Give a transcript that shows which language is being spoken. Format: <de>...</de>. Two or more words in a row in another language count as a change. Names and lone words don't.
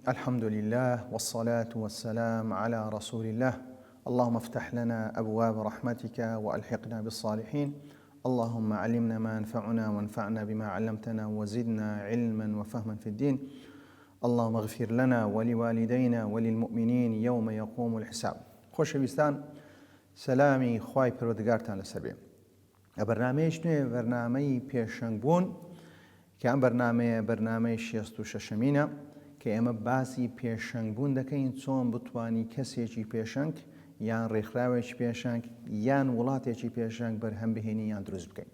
<ar>الحمد لله والصلاة والسلام على رسول الله. اللهم افتح لنا أبواب رحمتك وألحقنا بالصالحين. اللهم علمنا ما ينفعنا وانفعنا بما علمتنا وزدنا علما وفهما في الدين. اللهم اغفر لنا ولوالدينا وللمؤمنين يوم يقوم الحساب.</ar> <ckb>خۆشەویستان، سەلامی خوای پەروەردگارتان لەسەر بێ. بەرنامەیەش نوێ، بەرنامەی پێشەنگ بوون کە ئەم بەرنامەی 66مینە کە ئێمە باسی پێشەنگ بوون دەکەین، چۆن بتوانی کەسێکی پێشەنگ یان ڕێکخراوێکی پێشەنگ یان وڵاتێکی پێشەنگ بەرهەم بهێنی یان دروست بکەین.</ckb>